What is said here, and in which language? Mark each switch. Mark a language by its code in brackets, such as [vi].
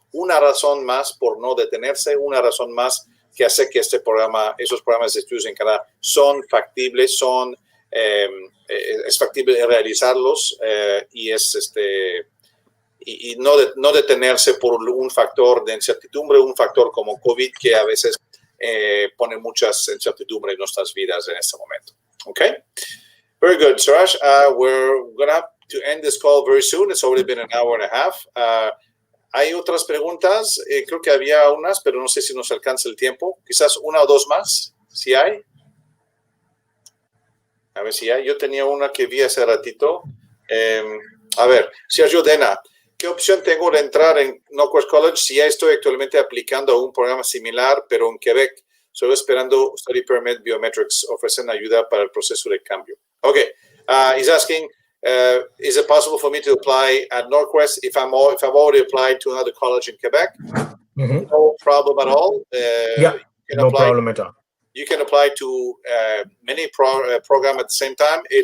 [es] Una razón más por no detenerse, una razón más que hace que esos programas de estudios en Canadá son factibles, es factible realizarlos y no detenerse por un factor de incertidumbre, un factor como COVID que a veces pone muchas incertidumbres en nuestras vidas en este momento. [en] Okay? Very good, Suraj. We're going to have to end this call very soon. It's already been an hour and a half. [es] Hay otras preguntas. Creo que había unas, pero no sé si nos alcanza el tiempo. Quizás una o dos más, si hay. A ver si hay. Yo tenía una que vi hace ratito. A ver, Sergio Dena, ¿qué opción tengo de entrar en NorQuest College si ya estoy actualmente aplicando a un programa similar, pero en Quebec? Solo esperando Study Permit Biometrics. Ofrecen ayuda para el proceso de cambio. [en] Okay. He's asking, is it possible for me to apply at NorQuest if I've already applied to another college in Quebec? Mm-hmm. No problem at all. No problem at all. You can apply to many programs at the same time.